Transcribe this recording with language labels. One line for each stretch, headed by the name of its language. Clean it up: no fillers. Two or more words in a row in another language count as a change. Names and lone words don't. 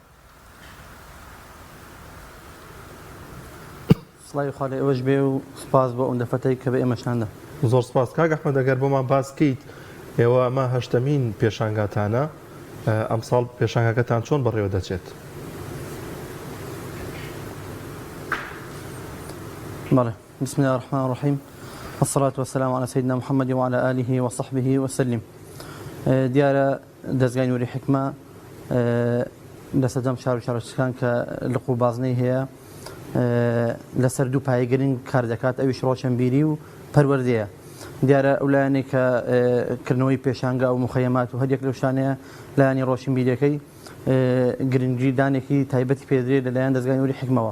Central Kurdish: سڵاوی خوا لێ ئێوەش بێ و سپاس بۆ ئەم دەرفەتەی کە بە ئێمەشاندا. زۆر سپاس. کاک ئەحمەد ئەگەر بۆمان باس بکەیت، ئێوە ئەمە هەشتەمین پێشانگاتانە، ئەمساڵ پێشانگاکەتان چۆن بەڕێوە دەچێت؟ بەڵێ،
Arabic: بسم الله الرحمن الرحيم، والصلاة والسلام على سيدنا محمد وعلى آله وصحبه وسلم.
Central Kurdish: دیارە دەستگای نووری حیکمە لەسەردەم شار و شارۆچکان کە لقوو بازنەی هەیە لەسەر دوو پایە گرنگ کار دەکات، ئەویش ڕۆشنبیری و پەروەردەیە. دیارە ئەو لایەنێک کە کردنەوەی پێشانگا و مخەیەمات و هەریەک لەو شانەیە لایەنی ڕۆشنبیریەکەی گرنگی دانێکی تایبەتی پێدرێت لەلایەن دەستگای نووری حیکمەوە.